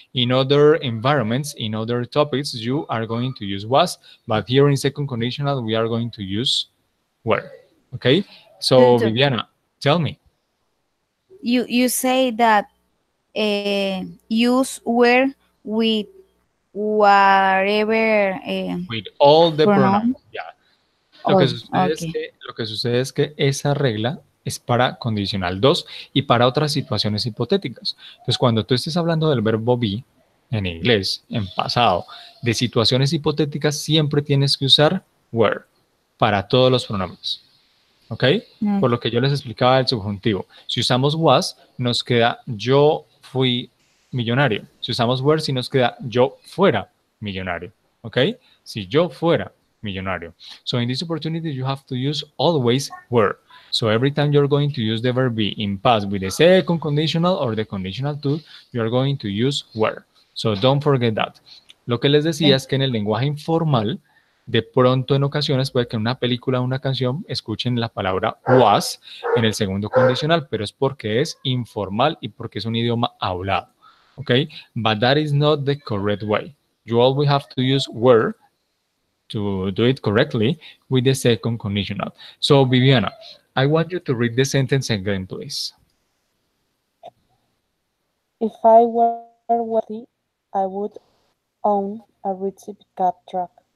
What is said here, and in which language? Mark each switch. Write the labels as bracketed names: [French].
[English] In other environments, in other topics, you are going to use was, but here in second conditional, we are going to use were. Okay? So, Tutor, Viviana, tell me, you say that use were with whatever with all the pronouns. pronoun. Yeah. Oh, okay. [Spanish] Lo que sucede es que esa regla es para condicional 2 y para otras situaciones hipotéticas. Entonces, cuando tú estés hablando del verbo be en inglés, en pasado, de situaciones hipotéticas, siempre tienes que usar were para todos los pronombres. ¿Ok? Por lo que yo les explicaba del subjuntivo. Si usamos was, nos queda yo fui millonario. Si usamos were, si nos queda yo fuera millonario. ¿Ok? Si yo fuera millonario. [English] So in this opportunity, you have to use always were. So every time you're going to use the verb be in past with the second conditional or the conditional to, you are going to use were. So don't forget that. [Spanish] Lo que les decía [English] Okay. [Spanish] es que en el lenguaje informal, de pronto en ocasiones puede que en una película o una canción escuchen la palabra was en el segundo condicional, pero es porque es informal y porque es un idioma hablado. [English] Okay? But that is not the correct way. You always have to use were to do it correctly with the second conditional. So, Viviana, I want you to read the sentence again, please. If I were wealthy, I would own a Ritzy pickup truck.